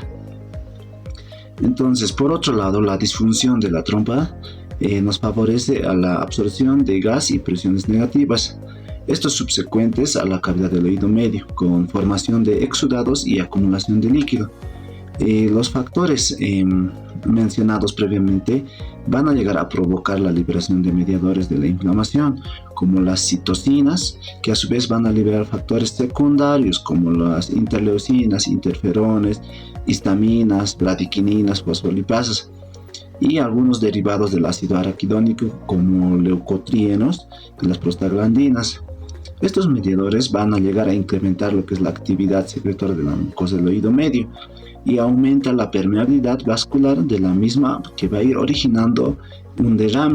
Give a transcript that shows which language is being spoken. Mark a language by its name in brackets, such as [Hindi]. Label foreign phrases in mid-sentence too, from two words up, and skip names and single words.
[Spanish] Entonces, por otro lado, la disfunción de la trompa nos favorece a la absorción de gas y presiones negativas, estos subsecuentes a la cavidad del oído medio, con formación de exudados y acumulación de líquido. Los factores mencionados previamente van a llegar a provocar la liberación de mediadores de la inflamación, como las citocinas, que a su vez van a liberar factores secundarios como las interleucinas, interferones, histaminas, bradicininas, fosfolipasas, y algunos derivados del ácido araquidónico como leucotrienos y las prostaglandinas. Estos mediadores van a llegar a incrementar lo que es la actividad secretora de la mucosa del oído medio y aumenta la permeabilidad vascular de la misma, que va a ir originando un derrame.